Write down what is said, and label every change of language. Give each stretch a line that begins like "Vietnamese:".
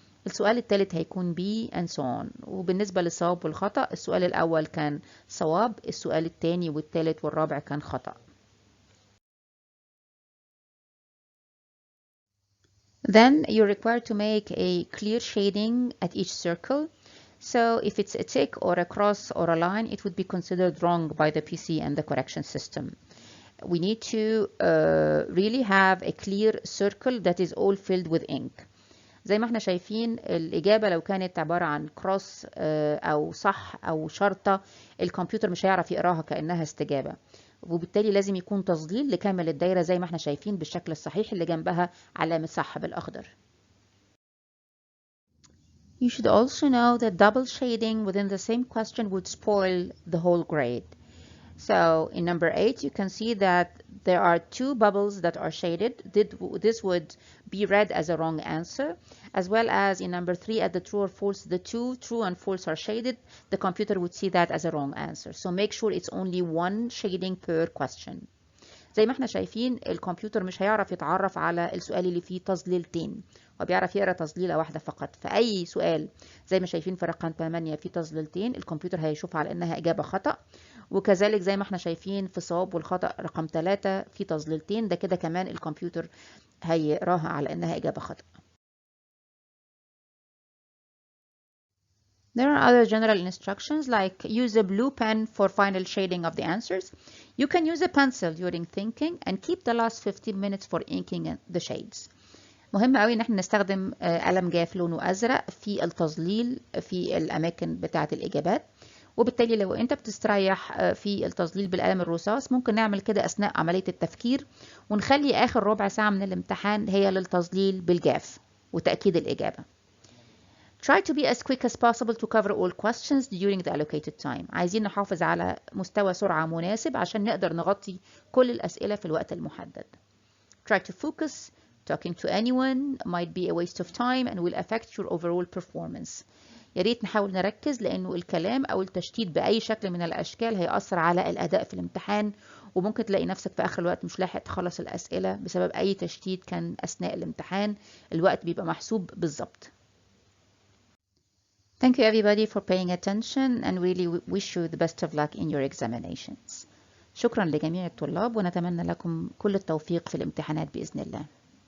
Arabic: السؤال الثالث هيكون B
English: and so on.
Arabic: وبالنسبة للصواب والخطأ السؤال الأول كان صواب، السؤال الثاني والثالث والرابع كان خطأ.
English: Then you're required to make a clear shading at each circle. So if it's a tick or a cross or a line, it would be considered wrong by the PC and the correction system. We need to really have a clear circle that is all filled with ink.
Arabic: زي ما احنا شايفين الإجابة لو كانت عبارة عن كروس أو صح أو شرطة، الكمبيوتر مش هيعرف يقراها كأنها استجابة، وبالتالي لازم يكون تظليل لكامل الدايرة زي ما احنا شايفين بالشكل الصحيح اللي جنبها علامة صح بالأخضر.
English: You should also know that double shading within the same question would spoil the whole grade. So in number 8, you can see that there are two bubbles that are shaded. This would be read as a wrong answer, as well as in number 3 at the true or false, the two true and false are shaded. The computer would see that as a wrong answer. So make sure it's only one shading per question.
Arabic: زي ما احنا شايفين الكمبيوتر مش هيعرف يتعرف على السؤال اللي فيه تظليلتين، وبيعرف يقرا تظليله واحده فقط. فاي سؤال زي ما شايفين في رقم 8 فيه تظليلتين، الكمبيوتر هيشوف على انها اجابه خطا، وكذلك زي ما احنا شايفين في الصواب والخطا رقم 3 فيه تظليلتين، ده كده كمان الكمبيوتر هيقراها على انها اجابه خطا.
English: There are other general instructions like use a blue pen for final shading of the answers. You can use a pencil during thinking and keep the last 15 minutes for inking the shades.
Arabic: مهم قوي ان احنا نستخدم قلم جاف لونه ازرق في التظليل في الاماكن بتاعه الاجابات، وبالتالي لو انت بتستريح في التظليل بالقلم الرصاص ممكن نعمل كده اثناء عمليه التفكير، ونخلي اخر ربع ساعه من الامتحان هي للتظليل بالجاف وتاكيد الاجابه.
English: Try to be as quick as possible to cover all questions during the allocated time.
Arabic: عايزين نحافظ على مستوى سرعة مناسب عشان نقدر نغطي كل الأسئلة في الوقت المحدد.
English: Try to focus. Talking to anyone might be a waste of time and will affect your overall performance.
Arabic: يا ريت نحاول نركز لأنه الكلام أو التشتيت بأي شكل من الأشكال هيأثر على الأداء في الامتحان، وممكن تلاقي نفسك في آخر الوقت مش لاحق تخلص الأسئلة بسبب أي تشتيت كان أثناء الامتحان. الوقت بيبقى محسوب بالظبط.
English: Thank you everybody for paying attention and really wish you the best of luck in your examinations.
Arabic: شكرا لجميع الطلاب ونتمنى لكم كل التوفيق في الامتحانات بإذن الله.